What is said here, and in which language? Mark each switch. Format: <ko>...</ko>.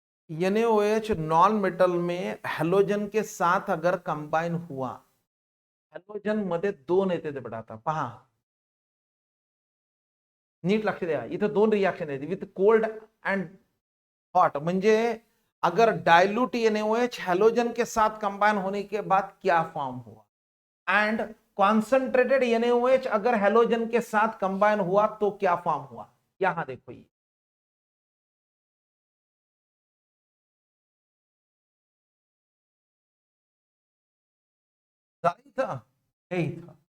<hi>NaOH non metal में halogen के साथ अगर कंबाईन हुआ,</hi> <mr>हॅलोजन मध्ये दोन येते ते बेटा. आता पहा, नीट लक्ष द्या. इथं दोन रिएक्शन येते</mr> <en>With cold and hot.</en> <hi>म्हणजे अगर डायल्यूट NaOH हैलोजन के साथ कंबाइन होने के बाद क्या फॉर्म हुआ, एंड कॉन्सेंट्रेटेड NaOH अगर हैलोजन के साथ कंबाइन हुआ तो क्या फॉर्म हुआ. यहां देखो ये सही था, यही था.</hi>